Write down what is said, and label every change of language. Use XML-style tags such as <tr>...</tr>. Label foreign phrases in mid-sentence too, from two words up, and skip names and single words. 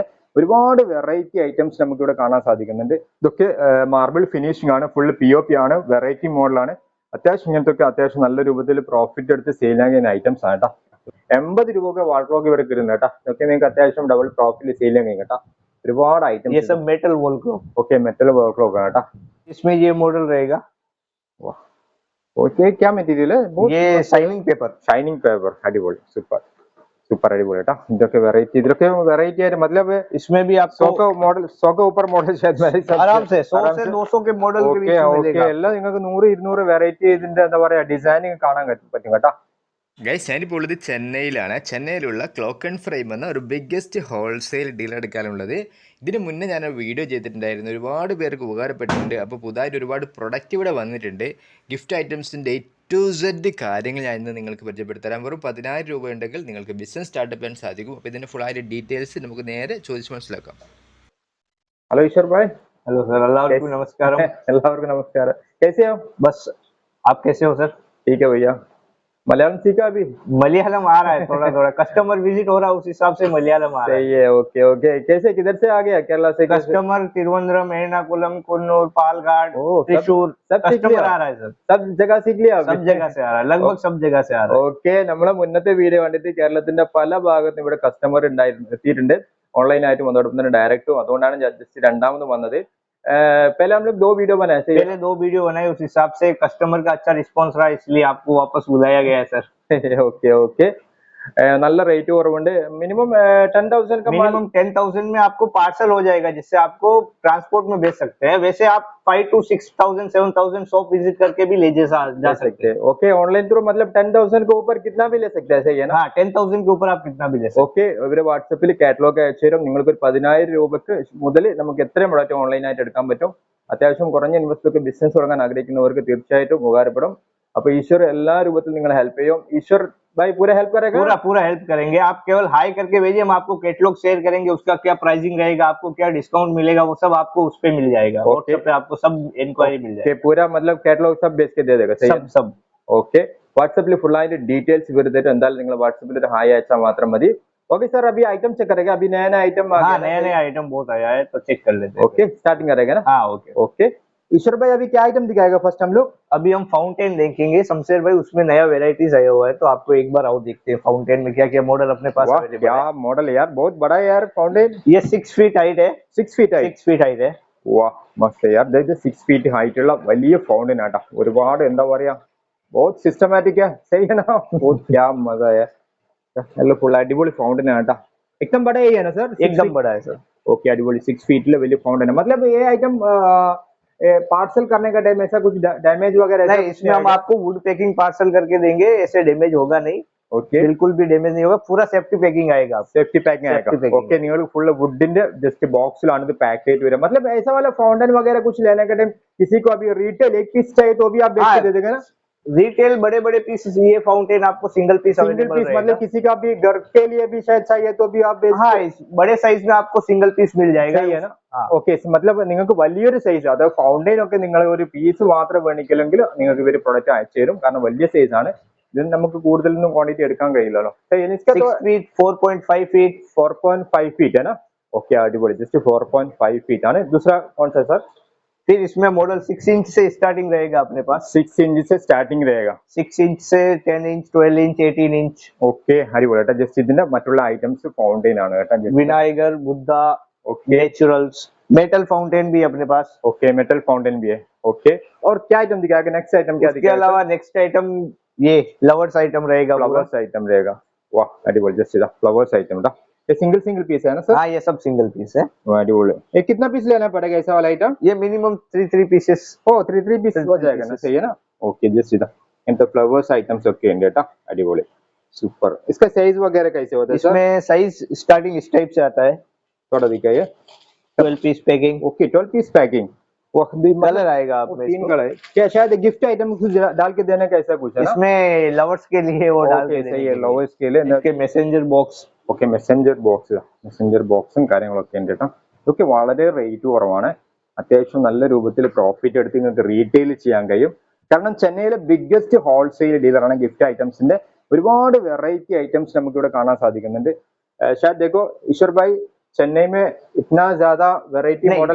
<ml>ഒരുപാട്</ml> <en>variety items</en> <ml>നമുക്ക് ഇവിടെ കാണാൻ സാധിക്കുന്നുണ്ട്. ഇതൊക്കെ</ml> <en>marble finishing</en> <ml>ആണ്, ഫുൾ POP ആണ്, വെറൈറ്റി മോഡലാണ്. അത്യാവശ്യം ഇങ്ങനത്തെ അത്യാവശ്യം നല്ല രൂപത്തിൽ പ്രോഫിറ്റ് എടുത്ത് സെയിൽ ചെയ്യാൻ കഴിയുന്ന ഐറ്റംസ് ആണ് കേട്ടോ. 80 രൂപ വാൾഡ്രോബ് ഇവിടെ കിട്ടുന്നത് കേട്ടോ. ഇതൊക്കെ നിങ്ങൾക്ക് അത്യാവശ്യം</ml> <en>double profit sale</en> <ml>ചെയ്യാൻ കഴിയും കേട്ടോ. ഒരുപാട് ഐറ്റംസ്.</ml> <hi>ये सब</hi> <en>metal wall clock.</en> <hi>ओके,</hi> <en>metal wall clock</en> <hi>है बेटा। इसमें ये मॉडल रहेगा। ओके, क्या मटेरियल है? ये</hi> <en>shining paper. shining paper,</en> <ml>अടിപൊളി, സൂപ്പർ സൂപ്പർ അടിപൊളി കേട്ടോ. ഇതൊക്കെ വെറൈറ്റി ആയിട്ട് मतलब</ml> <hi>इसमें भी आपको 100 का मॉडल, 100 के ऊपर मॉडल शायद मेरे हिसाब आराम से 100 से 200 के मॉडल के बीच में मिलेगा।</hi> <ml>എല്ലാം നിങ്ങൾക്ക് 100 200 വെറൈറ്റി ഇതിന്റെ എന്താ പറയാ ഡിസൈനിങ് കാണാൻ പറ്റും കേട്ടോ. ഗൈസ്, ഞാനിപ്പോൾ ഉള്ളത് ചെന്നൈയിലാണ്. ചെന്നൈയിലുള്ള ക്ലോക്ക് ആൻഡ് ഫ്രെയിം എന്ന ഒരു</ml> <en>biggest wholesale deal</en> <ml>എടുക്കാനുള്ളത്. ഇതിന് മുന്നേ ഞാൻ വീഡിയോ ചെയ്തിട്ടുണ്ടായിരുന്നു, ഒരുപാട് പേർക്ക് ഉപകാരപ്പെട്ടിട്ടുണ്ട്. അപ്പോൾ പുതുതായിട്ട് ഒരുപാട് പ്രൊഡക്റ്റ് ഇവിടെ വന്നിട്ടുണ്ട്. ഗിഫ്റ്റ് ഐറ്റംസിൻ്റെ</ml> <en>A to Z</en> <ml>കാര്യങ്ങൾ ഞാൻ ഇന്ന് നിങ്ങൾക്ക് പരിചയപ്പെടുത്തരാം. വെറും 10,000 രൂപ ഉണ്ടെങ്കിൽ നിങ്ങൾക്ക്</ml> <en>business startup</en> <ml>ചെയ്യാൻ സാധിക്കും. അപ്പോൾ ഇതിൻ്റെ ഫുള്ളായിട്ട് ഡീറ്റെയിൽസ് നമുക്ക് നേരെ ചോദിച്ച് മനസ്സിലാക്കാം. ഹലോ ഈശ്വർ ഭായ്.</ml> <hi>हेलो सर,</hi> <ml>എല്ലാവർക്കും നമസ്കാരം. എല്ലാവർക്കും നമസ്കാരം.</ml> <hi>कैसे हो? बस आप कैसे हो सर? ठीक है भैया. मलयालम सीखा अभी? मलयालम आ रहा है थोड़ा थोड़ा,</hi> <en>customer visit</en> <hi>हो रहा है, उस हिसाब से मलयालम आ रहा है। सही है, ओके ओके. कैसे किधर से आ गया? केरला से? कस्टमर तिरुवनंतपुरम, एर्नाकुलम, कन्नूर, पालघाट, त्रिशूर, सब कस्टमर आ रहा है सर. सब जगह सीख लिया? सब जगह से आ रहा है, लगभग सब जगह से आ रहा है.</hi> <ml>ഓക്കെ, നമ്മളെ മുന്നത്തെ വീഡിയോ കണ്ടിട്ട് കേരളത്തിന്റെ പല ഭാഗത്തും ഇവിടെ കസ്റ്റമർ എത്തിയിട്ടുണ്ട്. ഓൺലൈനായിട്ട് അതോടൊപ്പം തന്നെ ഡയറക്റ്റും. അതുകൊണ്ടാണ് ജസ്റ്റ് രണ്ടാമത് വന്നത്.</ml> <hi>पहले हम लोग 2 वीडियो बनाए थे. पहले 2 वीडियो बनाए, उस हिसाब से कस्टमर का अच्छा रिस्पांस रहा, इसलिए आपको वापस बुलाया गया है सर. ओके ओके.</hi> <ml>നല്ല റേറ്റ് കുറവുണ്ട്.</ml> <hi>मिनिमम 10,000 का मिनिमम 10,000 में आपको पार्सल हो जाएगा, जिससे आपको ट्रांसपोर्ट में भेज सकते हैं. वैसे आप 5 to 6,000 7,000 शॉप विजिट करके भी ले जा सकते हैं. ओके,</hi> <en>online through</en> <hi>मतलब 10,000 के ऊपर कितना भी ले सकते हैं, सही है ना? हाँ, 10,000 के ऊपर आप कितना भी ले सकते हैं.</hi> <ml>ഓക്കെ, ഇവര് വാട്സപ്പിൽ കാറ്റലോഗ് അയച്ചു തരും. നിങ്ങൾക്ക് ഒരു 10,000 രൂപക്ക് മുതൽ നമുക്ക് എത്രയും പ്രൊഡക്റ്റ് ഓൺലൈനായിട്ട് എടുക്കാൻ പറ്റും. അത്യാവശ്യം കുറഞ്ഞ ഇൻവെസ്റ്റൊക്കെ ബിസിനസ് തുടങ്ങാൻ ആഗ്രഹിക്കുന്നവർക്ക് തീർച്ചയായിട്ടും ഉപകാരപ്പെടും. അപ്പൊ ഈശ്വർ എല്ലാ രൂപത്തിലും നിങ്ങൾ ഹെൽപ്പ് ചെയ്യും.</ml> <hi>ഈശ്വർ भाई पूरा हेल्प करेगा? पूरा हेल्प करेंगे. आप केवल हाई करके भेजिए, हम आपको कैटलॉग शेयर करेंगे, उसका क्या प्राइसिंग रहेगा, आपको क्या डिस्काउंट मिलेगा, वो सब आपको उस पे मिल जाएगा. व्हाट्सएप पे आपको सब इंक्वायरी मिल जाएगी. पूरा मतलब कैटलॉग सब बेच के दे देगा, सही है? सब</hi> <ml>ഓക്കെ. വാട്സപ്പിൽ ഫുൾ ആയിട്ട് ഡീറ്റെയിൽസ് വെറുതെ എന്തായാലും നിങ്ങൾ വാട്സപ്പിൽ ഒരു ഹായ് അയച്ചാൽ മാത്രം മതി.</ml> <hi>ओके सर, अभी</hi> <en>item check</en> <hi>करेगा. अभी नया नया आइटम आ गया. हाँ, नया नया आइटम बहुत आया है, तो चेक कर लेते हैं. ओके, स्टार्टिंग करेगा ना? हाँ, ओके ओके. ईश्वर भाई अभी क्या आइटम दिखाएगा फर्स्ट हम लोग? अभी हम फाउंटेन देखेंगे. शमशेर भाई, उसमें नया वेराइटीज आया हुआ है, तो आपको एक बार आओ देखते हैं फाउंटेन में क्या क्या मॉडल अपने पास अवेलेबल है. क्या मॉडल यार, बहुत बड़ा है यार फाउंटेन. ये</hi> <en>6 feet height</en> <hi>है.</hi> <en>6 feet height. 6 feet height</en> <hi>है. वाह, मस्त है यार.</hi> <en>6 feet height</en> <ml>ഉള്ള വലിയ ഫൗണ്ടൻ ആട്ടാ. ഒരുപാട് എന്താ പറയാ,</ml> <hi>बहुत सिस्टमैटिक है, सही है ना? बहुत क्या मजा है.</hi> <ml>നല്ല ഫുൾ അടിപൊളി ഫൗണ്ടൻ ആട്ടാ.</ml> <hi>एकदम बड़ा ही है ना सर? एकदम बड़ा है सर. ओके, अडिपोली 6 फीट ले</hi> <ml>വലിയ ഫൗണ്ടൻ</ml> <hi>है. मतलब ये आइटम पार्सल करने का टाइम ऐसा कुछ डैमेज वगैरह नहीं, इसमें हम आपको</hi> <en>wood packing parcel</en> <hi>करके देंगे, ऐसे डैमेज होगा नहीं. ओके, बिल्कुल भी डैमेज नहीं होगा. पूरा</hi> <en>safety packing</en> <hi>आएगा.</hi> <en>safety packing</en> <hi>आएगा. ओके,</hi> <ml>നിങ്ങൾക്ക് ഫുൾ വുഡിന്റെ ജസ്റ്റ് ബോക്സിലാണ് ഇത് പാക്ക് ചെയ്തിട്ട് വരിക.</ml> <hi>मतलब ऐसा वाला फाउंटेन वगैरह कुछ लेने का टाइम किसी को अभी रिटेल एक पीस चाहिए तो भी आप बेच के दे देंगे ना? रिटेल बड़े बड़े पीस, ये फाउंटेन आपको</hi> <en>single piece single piece</en> <hi>मतलब किसी का भी घर के लिए भी शायद चाहिए तो भी आप बेच. हाँ, बड़े साइज में आपको</hi> <en>single piece</en> <hi>मिल जाएगा. है ना?</hi> <ml>ഓക്കെ, मतलब നിങ്ങൾക്ക് വലിയൊരു സൈസ്, അതായത് ഫൗണ്ടൈൻ ഒക്കെ നിങ്ങൾ ഒരു പീസ് മാത്രം വേണിക്കില്ലെങ്കിൽ നിങ്ങൾക്ക് ഇവര് പ്രൊഡക്റ്റ് അയച്ചു തരും. കാരണം വലിയ സൈസ് ആണ്. ഇതിന് നമുക്ക് കൂടുതലൊന്നും ക്വാണ്ടിറ്റി എടുക്കാൻ കഴിയില്ലല്ലോ.</ml> <en>6 feet 4.5 feet</en> <hi>4.5 फीट है ना? ओके, अडिपोली. जस्ट 4.5 फीट ആണ്. दूसरा कौन सा सर? फिर इसमें मॉडल 6 इंच से स्टार्टिंग रहेगा अपने पास. 6 इंच से स्टार्टिंग रहेगा. 6 इंच से 10 इंच 12 इंच 18 इंच.</hi> <ml>ഓക്കെ, അടിപൊളി കേട്ടോ. ജസ്റ്റ് ഇതിന്റെ മറ്റുള്ള ഐറ്റംസ് ഫൗണ്ടൈൻ ആണ് കേട്ടോ.</ml> <hi>विनायगर, बुद्धा, नेचुरल्स,</hi> <en>metal fountain</en> <hi>भी अपने पास. ओके,</hi> <en>metal fountain</en> <hi>भी है. ओके, और क्या आइटम दिखाएगा?</hi> <en>next item</en> <hi>क्या दिखाएगा? इसके अलावा</hi> <en>next item</en> <hi>ये</hi> <en>flowers item</en> <hi>रहेगा.</hi> <en>flowers item</en> <hi>रहेगा. वाह, अडिपोली. जस्ट इधर</hi> <en>flowers item</en> <hi>था. ये</hi> <en>single piece</en> <hi>है ना सर? हाँ, ये सब</hi> <en>single piece</en> <hi>है. अडिपोली. ये कितना पीस लेना पड़ेगा ऐसा वाला आइटम? ये मिनिमम 3 पीसेस. ओ 3 पीस हो जाएगा ना, सही है ना? ओके, जस्ट इधर इन तो</hi> <en>flowers items</en> <hi>ओके</hi> <ml>ഉണ്ട് കേട്ടോ.</ml> <hi>अडिपोली, सुपर. इसका साइज वगैरह कैसे होता है सर? इसमें साइज स्टार्टिंग इस टाइप से आता है. थोड़ा दिखाइए.</hi> <en>12 piece packing. ओके, 12 piece packing. वो</en> <hi>कलर आएगा आपमें.</hi> <en>3 colour.</en> <hi>क्या शायद गिफ्ट आइटम कुछ डाल के देने का ऐसा कुछ है ना? इसमें लवर्स के लिए वो डाल के सही है, लवर्स के लिए. इसके</hi> <en>messenger box.</en> <ml>ഓക്കെ,</ml> <en>messenger box</en> <ml>കാര്യങ്ങളൊക്കെ ഉണ്ട് കേട്ടോ. ഇതൊക്കെ വളരെ റേറ്റ് കുറവാണ്. അത്യാവശ്യം നല്ല രൂപത്തിൽ പ്രോഫിറ്റ് എടുത്ത് നിങ്ങൾക്ക് റീറ്റെയിൽ ചെയ്യാൻ കഴിയും. കാരണം ചെന്നൈയിലെ</ml> <en>biggest wholesale</en> <ml>ഡീലറാണ് ഗിഫ്റ്റ് ഐറ്റംസിന്റെ ഒരുപാട്</ml> <en>variety items</en> <ml>നമുക്ക് ഇവിടെ കാണാൻ സാധിക്കുന്നുണ്ട്</ml> <hi>शायद देखो ईश्वर भाई चेन्नई में इतना ज्यादा वेराइटी मॉडल</hi>